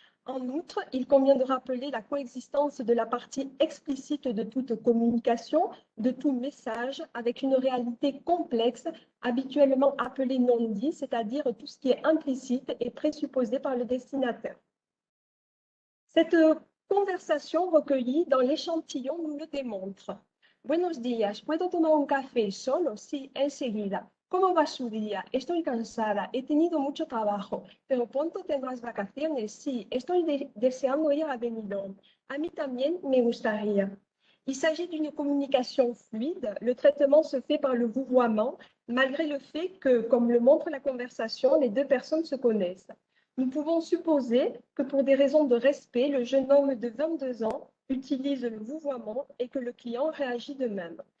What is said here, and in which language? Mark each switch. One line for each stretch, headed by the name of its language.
French: En outre, il convient de rappeler la coexistence de la partie explicite de toute communication, de tout message, avec une réalité complexe, habituellement appelée non-dit, c'est-à-dire tout ce qui est implicite et présupposé par le destinataire. Cette Conversation recueillie dans l'échantillon nous le démontre.
Spanish: Buenos días, ¿puedo tomar un café solo? Sí, enseguida. ¿Cómo va su día? Estoy cansada, he tenido mucho trabajo, pero pronto tendrás vacaciones. Sí, estoy deseando ir a Benidorm. A mí también me gustaría.
French: Il s'agit d'une communication fluide. Le traitement se fait par le vouvoiement, malgré le fait que, comme le montre la conversation, les deux personnes se connaissent. Nous pouvons supposer que pour des raisons de respect, le jeune homme de 22 ans utilise le vouvoiement et que le client réagit de même.